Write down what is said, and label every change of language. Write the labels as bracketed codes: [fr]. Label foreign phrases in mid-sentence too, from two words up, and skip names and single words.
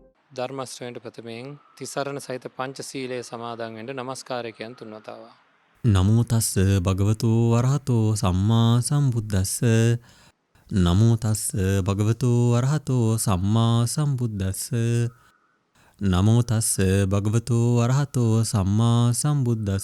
[si] ධර්ම ශ්‍රවණයට ප්‍රථමයෙන් තිසරණ සහිත පංචශීලයේ සමාදන් වෙන්න নমස්කාරය කියන තුන්වතාව. [pi] නමෝ තස්ස භගවතු වරහතෝ සම්මා සම්බුද්දස්ස නමෝ තස්ස භගවතු වරහතෝ සම්මා සම්බුද්දස්ස නමෝ තස්ස භගවතු වරහතෝ සම්මා සම්බුද්දස්ස